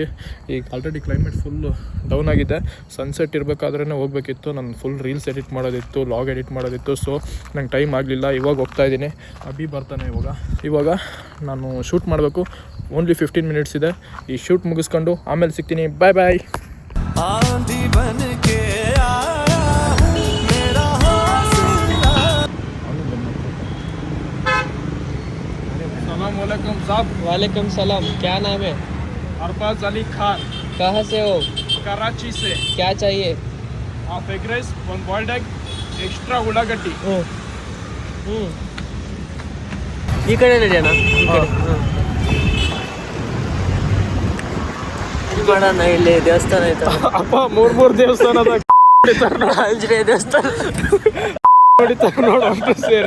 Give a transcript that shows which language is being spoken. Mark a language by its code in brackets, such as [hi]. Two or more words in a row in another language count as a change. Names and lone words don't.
[kn] ಈಗ [en] already climate full down [kn] ಆಗಿದೆ. ಸನ್ಸೆಟ್ ಇರಬೇಕಾದ್ರೇ ಹೋಗಬೇಕಿತ್ತು. ನಾನು [en] full reels edit [kn] ಮಾಡೋದಿತ್ತು, ಲಾಗ್ ಎಡಿಟ್ ಮಾಡೋದಿತ್ತು. ಸೊ ನಂಗೆ ಟೈಮ್ ಆಗಲಿಲ್ಲ. ಇವಾಗ ಹೋಗ್ತಾಯಿದ್ದೀನಿ. ಅಭಿ ಬರ್ತಾನೆ ಇವಾಗ ನಾನು ಶೂಟ್ ಮಾಡಬೇಕು. [en] only 15 minutes [kn] ಇದೆ. ಈ ಶೂಟ್ ಮುಗಿಸ್ಕೊಂಡು ಆಮೇಲೆ ಸಿಗ್ತೀನಿ. [en] bye bye. [hi] आंधी बन के आया हूँ, मेरा हौसला। अस्सलामुअलैकुम साहब। वालेकुम सलाम। क्या नाम है? अरबाज अली खान। कहाँ से हो? कराची से। क्या चाहिए? [en] half egg rice, 1 boiled egg, extra उಳ್ಳಾಗಡ್ಡಿ. [kn] ಈ ಕಡೆ ನಡೆಯೋಣ. ಮಾಡೋಣ. ಇಲ್ಲಿ ದೇವಸ್ಥಾನ ಐತೆ ಅಪ್ಪ, 3 ದೇವಸ್ಥಾನದ ಆಂಜನೇಯ ದೇವಸ್ಥಾನ ನೋಡು ಸೇರಿ